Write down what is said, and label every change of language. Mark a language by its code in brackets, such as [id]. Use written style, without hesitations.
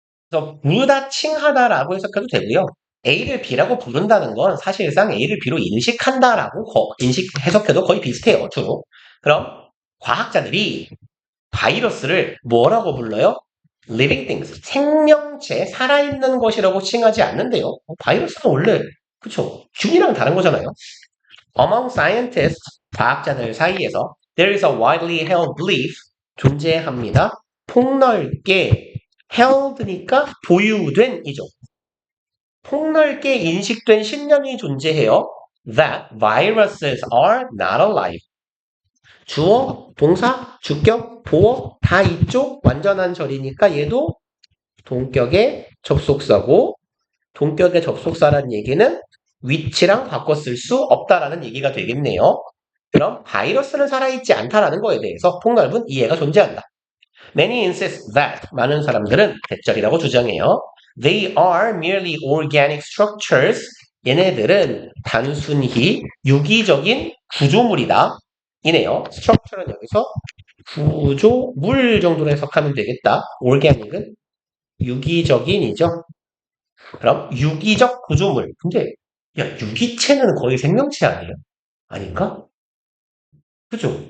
[ko] 그래서 부르다 칭하다라고 해석해도 되고요. A를 B라고 부른다는 건 사실상 A를 B로 인식한다라고 해석해도 거의 비슷해요. 주로. 그럼 과학자들이 바이러스를 뭐라고 불러요? [en] living things, [ko] 생명체, 살아있는 것이라고 칭하지 않는데요. 바이러스는 원래 그쵸? 균이랑 다른 거잖아요. [en] Among scientists, [ko] 과학자들 사이에서 [en] there is a widely held belief, [ko] 존재합니다. 폭넓게 held니까 보유된 이죠. 폭넓게 인식된 신념이 존재해요. [en] That viruses are not alive. [ko] 주어, 동사, 주격, 보어 다 이쪽 완전한 절이니까 얘도 동격의 접속사고 동격의 접속사라는 얘기는 위치랑 바꿔 쓸 수 없다라는 얘기가 되겠네요. 그럼 바이러스는 살아있지 않다라는 거에 대해서 폭넓은 이해가 존재한다. [en] Many insist that [ko] 많은 사람들은 대절이라고 주장해요. [en] They are merely organic structures. [ko] 얘네들은 단순히 유기적인 구조물이다. 이네요. structure는 여기서 구조물 정도로 해석하면 되겠다. organic은 유기적인이죠. 그럼 유기적 구조물. 근데 야 유기체는 거의 생명체 아니에요? 아닌가? 그죠?